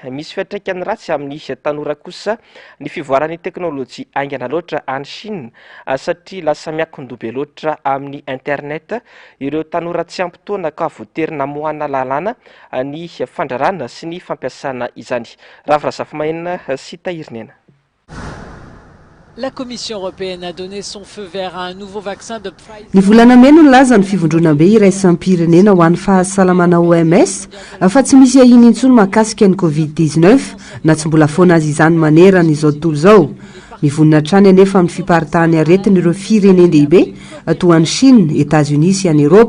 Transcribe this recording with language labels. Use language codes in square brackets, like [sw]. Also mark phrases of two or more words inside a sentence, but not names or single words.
[mg] Misy fiantraikany ratsy amin'ny tanora kosa ny fivoaran'ny teknôlôjia aingana loatra any Chine satria lasa miakondobe loatra amin'ny internet ireo tanora tsy ampitoana ka voatery namohana lalàna ny fandrarana sy ny fampiasana izany. Ravirazafimaina sy Tahirinena. [fr] La Commission européenne a donné son feu vert à un nouveau vaccin de Pfizer. [mg] Ny volana meno nilaza ny fivondrona-be iraisam-pirenena ho an'ny fahasalamana OMS fa tsy misy ahiny intsony mahakasika ny Covid-19 na tsy mbola foana azy izany manerana izao tontolo izao. Mivonina hatrany anefa amin'ny fiparitahany aretina ireo firenenlehibe toa an'i Chine, États-Unis sy any Eropa.